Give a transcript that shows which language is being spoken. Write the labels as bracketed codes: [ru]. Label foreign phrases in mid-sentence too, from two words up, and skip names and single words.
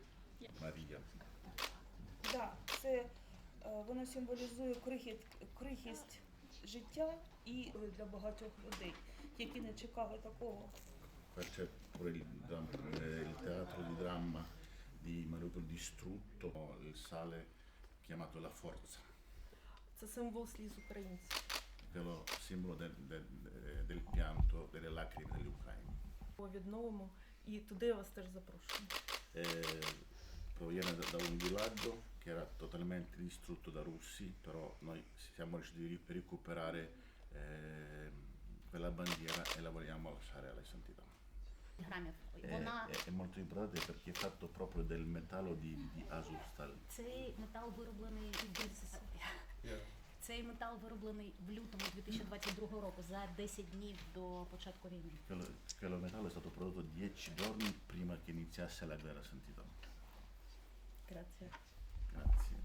[uk] Марія. Так, це воно символізує крихість життя і для багатьох людей, які не чекали такого. [it] C'è pure il teatro di dramma di Mariupol distrutto, il sale chiamato La Forza. [uk] Це символ сліз українців. [it] È lo simbolo del pianto, delle lacrime degli ucraini. [uk] Відновимо, і туди я вас теж запрошую. [it] Proviene da un villaggio che era totalmente distrutto da russi, però noi siamo riusciti a recuperare quella bandiera e la vogliamo lasciare alla santità. [uk] Грамів. [it] È, [uk] Вона [it] è molto importante perché è fatto proprio del metallo di Azovstal. [uk] цей метал вироблений цей метал вироблений в лютому 2022 року, за 10 днів до початку війни. [it] Quello metallo è stato prodotto 10 giorni prima che iniziasse la guerra santità. Grazie. Grazie.